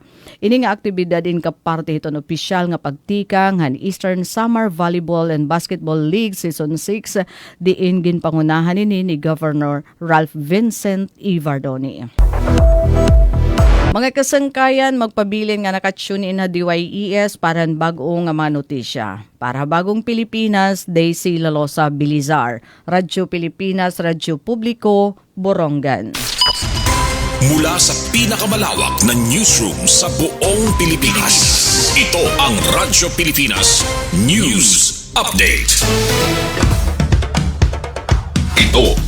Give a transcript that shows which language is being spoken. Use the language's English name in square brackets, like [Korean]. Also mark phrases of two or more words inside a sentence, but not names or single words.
[Waray] Ini nga aktibidad in kaparte hiton opisyal nga pagtikang han Eastern Summer Volleyball and Basketball League Season 6 diin ginpangunahan ni Governor Ralph Vincent Ivardoni. Mga kasangkayan, magpabilin nga nakatune in na DYES para bagong nga mga notisya. Para bagong Pilipinas, Daisy Lalosa Bilizar. Radyo Pilipinas, Radyo Publiko, Borongan. [Filipino] Mula sa pinakamalawak na newsroom sa buong Pilipinas, ito ang Radyo Pilipinas News Update. Ito